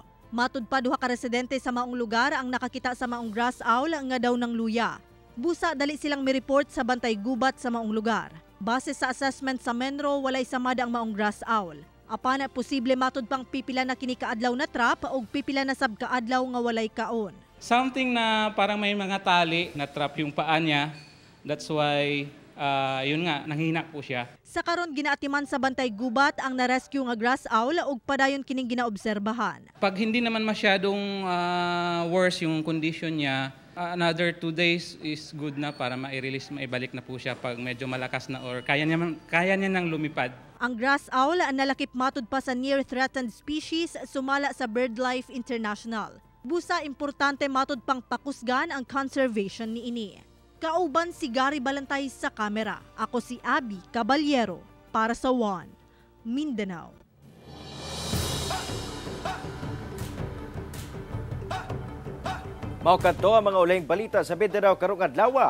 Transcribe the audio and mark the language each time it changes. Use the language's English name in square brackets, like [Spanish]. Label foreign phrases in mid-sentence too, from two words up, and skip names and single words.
[Cebuano] Matud pa duha ka residente sa maong lugar ang nakakita sa maong grass owl nga daw ng luya. Busa dali silang mi-report sa bantay gubat sa maong lugar. Base sa assessment sa Menro, walay samada ang maong grass owl. Apan posible matud pang pipila na kini kaadlaw na trap o pipila na sab kaadlaw nga walay kaon. [Filipino] Something na parang may mga tali na trap yung paa niya. [English] That's why [Filipino] yun nga, nanghihinak po siya. [Cebuano] Sa karon ginaatiman sa bantay gubat ang na-rescue nga grass owl ug padayon kining ginaobserbahan. [Filipino] Pag hindi naman masyadong worse yung condition niya, [English] another 2 days is good [Filipino] na para ma-release, maibalik na po siya pag medyo malakas na or kaya niya nang lumipad. [Cebuano] Ang grass owl ang nalakip matud pa sa near threatened species sumala sa BirdLife International. Busa importante matud pang pakusgan ang conservation niini. Kauban si Gary Balantay sa kamera. Ako si Abby Caballero para sa One Mindanao. Mao kadto ang mga ulayng balita sa Mindanao karong adlaw.